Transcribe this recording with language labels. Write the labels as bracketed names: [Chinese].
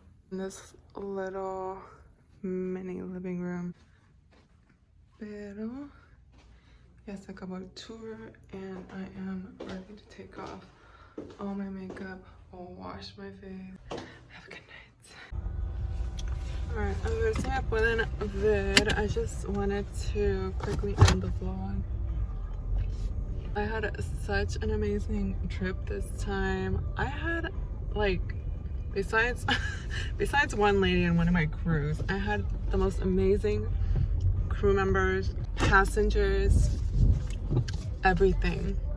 [English] And this little mini living room. Pero yes, I got a tour, and I am ready to take off all my makeup. I'll wash my face. Have a good night. [Spanish] Alright, a ver si me pueden ver. [English] I just wanted to quickly end the vlog. I had such an amazing trip this time. I had, like, besides one lady and one of my crews, I had the most amazing crew members, passengers, everything.